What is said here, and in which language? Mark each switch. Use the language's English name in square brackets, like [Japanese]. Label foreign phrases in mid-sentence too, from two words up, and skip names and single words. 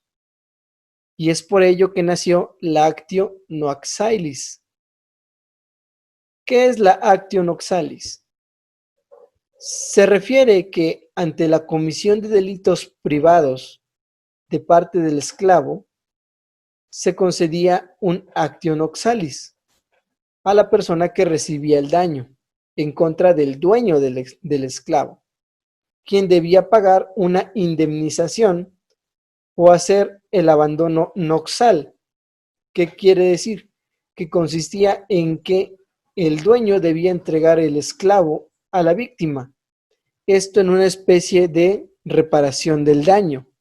[Spanish] Y es por ello que nació la [Latin] Actio Noaxalis. [Spanish] ¿Qué es la [Latin] Actio Noaxalis? [Spanish] Se refiere que ante la comisión de delitos privados de parte del esclavo, se concedía un [Latin] actio noxalis [Spanish] a la persona que recibía el daño en contra del dueño del esclavo, quien debía pagar una indemnización o hacer el abandono noxal. ¿Qué quiere decir? Que consistía en que el dueño debía entregar el esclavo a la víctima, esto en una especie de reparación del daño.